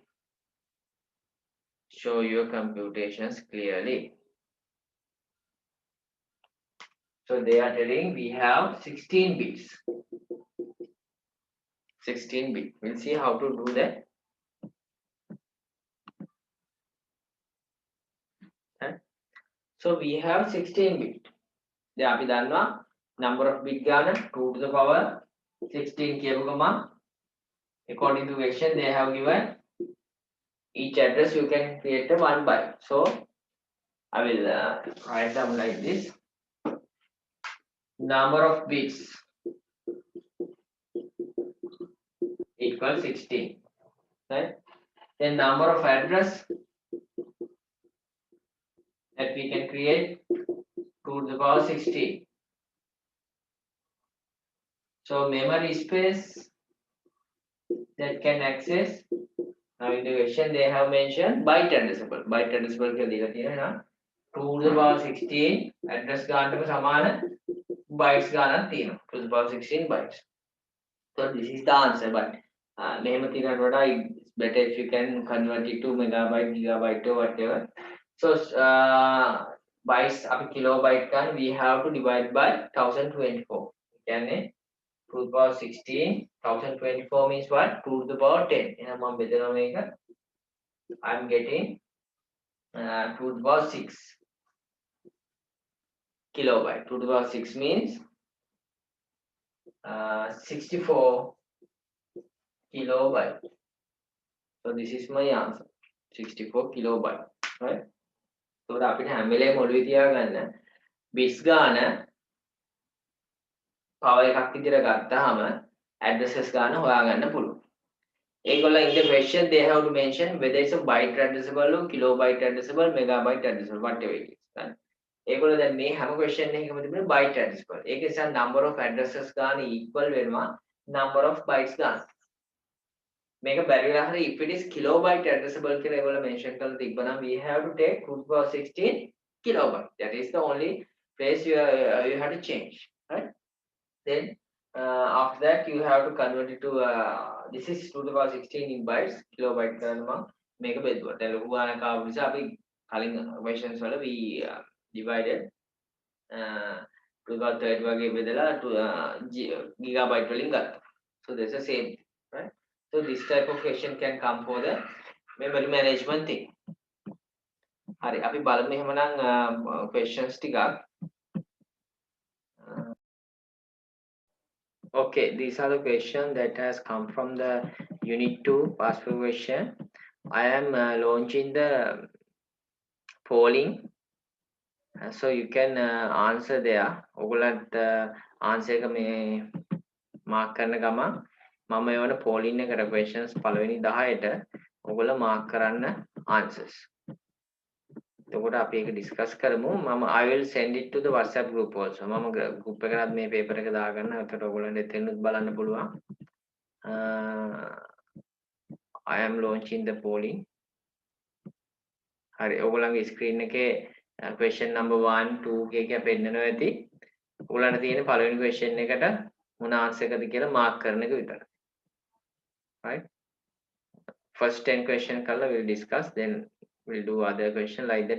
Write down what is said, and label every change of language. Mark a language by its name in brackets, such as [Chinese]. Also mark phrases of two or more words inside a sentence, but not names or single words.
[English] So they are telling we have 16 bits. 16 bit. We'll see how to do that. So we have 16 bit. [Sinhala] දැන් අපි දන්නවා [English] number of bit ගාන 2 to the power 16 [Sinhala] කියපු ගමන් [English] according to question they have given each address you can create a 1 byte. So I will write down like this. Number of bits equals 16, right? Then number of address that we can create 2 to the power 16. So memory space that can access. Now in the question they have mentioned byte addressable. Byte addressable [Sinhala] කියලා දීලා තියෙනවා. [English] 2 to the power 16 address [Sinhala] ගන්නට සමාන bytes ගණනක් තියෙනවා. [English] 2 to the power 16 bytes. So this is the answer, but [Sinhala] මෙහෙම තියනට වඩා [English] it's better if you can convert it to megabyte, gigabyte or whatever. So bytes අපි kilobyte ගන්න we have to divide by 1024. කියන්නේ 2 to the power 16, 1024 means what? 2 to the power 10. [Sinhala] එහෙනම් මම බෙදනවා මේක. [English] I'm getting 2 to the power 6 kilobyte. 2 to the power 6 means 64 kilobyte. So this is my answer. 64 kilobyte, right? [Sinhala] So අපිට හැම වෙලේම ඔළුවේ තියාගන්න bits ගාන power එකක් විදිහට ගත්තාම addresses ගාන හොයාගන්න පුළුවන්. [English] ඒගොල්ලෝ in the question they have to mention whether it's a byte addressable or kilobyte addressable, megabyte addressable, whatever it is. Right? [Sinhala] ඒගොල්ලෝ දැන් මේ හැම question එකකම තිබුණේ [English] byte addressable. [Sinhala] ඒකේ නිසා [English] number of addresses [Sinhala] ගාන equal වෙනවා [English] number of bytes [Sinhala] ගාන. මේක බැරි වෙලා හරි [English] if it is kilobyte addressable [Sinhala] කියලා ඒගොල්ලෝ mention කරලා තිබ්බනම් [English] we have to take 2 to the power 16 kilobyte. That is the only place you have to change, right? Then after that you have to convert it to this is 2 to the power 16 in bytes, kilobyte [Sinhala] කරනවා මේක බෙදුවා. දැන් ලොකු ගානක් ආව නිසා අපි කලින් questions වල [English] we divided to the power 30 [Sinhala] වගේ බෙදලා gigabyte වලින් ගත්තා. [English] So that's the same thing, right? So this type of question can come for the memory management thing. [Sinhala] හරි අපි බලමු එහෙමනම් questions ටිකක්. [English] Okay, these are the questions that has come from the unit 2 past paper question. I am launching the polling, so you can answer there. [Sinhala] ඔයගොල්ලන්ට answer එක මේ mark කරන ගමන් මම එවන polling එකට questions පළවෙනි 10ට ඔයගොල්ලෝ mark කරන්න answers. එතකොට අපි ඒක discuss කරමු. [English] I will send it to the WhatsApp group also. [Sinhala] මම group එකකට මේ paper එක දාගන්න. එතකොට ඔයගොල්ලන්ට එතනත් බලන්න පුළුවන්. [English] I am launching the polling. [Sinhala] හරි ඔයගොල්ලන්ගේ screen එකේ [English] question number 1 2 [Sinhala] එක පෙන්නනවා ඇති. ඔයගොල්ලන්ට තියෙන පළවෙනි question එකට මොන answer එකද කියලා mark කරන එක විතරයි. [English] Right? First 10 question කරලා we'll discuss, then we'll do other question like that.